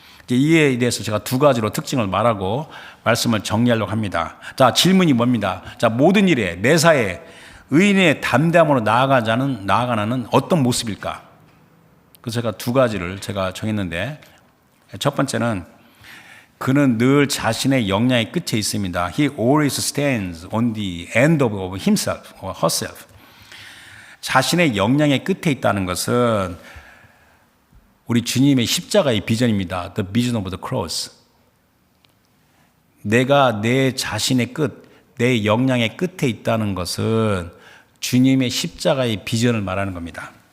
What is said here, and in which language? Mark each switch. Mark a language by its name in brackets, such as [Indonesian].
[Korean] 이에 대해서 제가 두 가지로 특징을 말하고 말씀을 정리하려고 합니다. 자, 질문이 뭡니다. 자, 모든 일에 매사에 의인의 담대함으로 나아가는 어떤 모습일까? 그래서 제가 두 가지를 제가 정했는데, 첫 번째는 그는 늘 자신의 역량의 끝에 있습니다. [English] He always stands on the end of himself or herself. [Korean] 자신의 역량의 끝에 있다는 것은 우리 주님의 십자가의 비전입니다. [English] The vision of the cross. [Korean] 내가 내 자신의 끝, 내 역량의 끝에 있다는 것은 주님의 십자가의 비전을 말하는 겁니다.